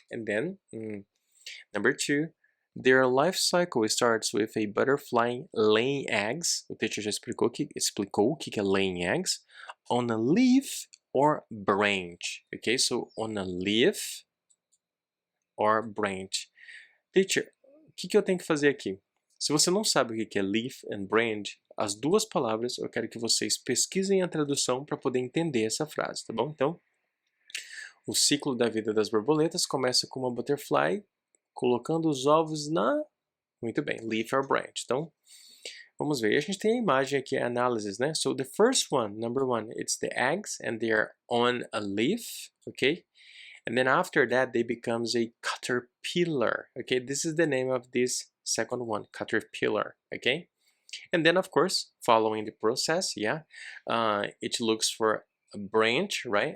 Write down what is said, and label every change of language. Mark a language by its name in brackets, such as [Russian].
[English] And then number two, their life cycle starts with a butterfly laying eggs. [Portuguese] O teacher já explicou o que é [English] laying eggs on a leaf or branch. Okay, so on a leaf or branch. [Portuguese] Teacher, o que eu tenho que fazer aqui? Se você não sabe o que é leaf and branch, as duas palavras eu quero que vocês pesquisem a tradução para poder entender essa frase, tá bom? Então, o ciclo da vida das borboletas começa com uma butterfly colocando os ovos na... Muito bem, leaf or branch. Então, vamos ver. A gente tem a imagem aqui, a análise, né? [English] So the first one, number one, it's the eggs and they are on a leaf, okay? And then after that, they becomes a caterpillar, okay? This is the name of this second one, caterpillar, okay? And then, of course, following the process, it looks for a branch, right?